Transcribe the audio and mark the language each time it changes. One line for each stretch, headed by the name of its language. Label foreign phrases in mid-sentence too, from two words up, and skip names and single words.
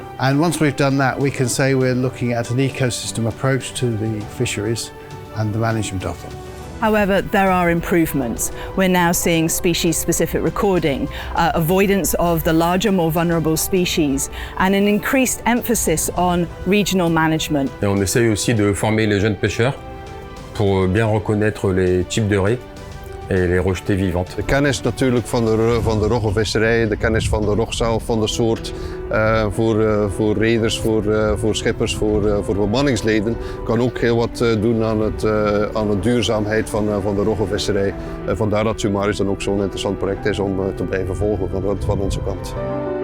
English: And once we've done that, we can say we're looking at an ecosystem approach to the fisheries and the management of them. However, there are improvements. We're now seeing species-specific recording, avoidance of the larger, more vulnerable species, and an increased emphasis on regional management.
French: Et on essaye aussi de former les jeunes pêcheurs pour bien reconnaître les types de raies et les rejeter vivantes.
Dutch: De kennis natuurlijk van de roggenvisserij, de kennis van de rog zelf, van de soort, voor reders, voor schippers, voor bemanningsleden, kan ook heel wat doen aan de duurzaamheid van de roggenvisserij. Vandaar dat Summaris dan ook zo'n interessant project is om te blijven volgen van onze kant.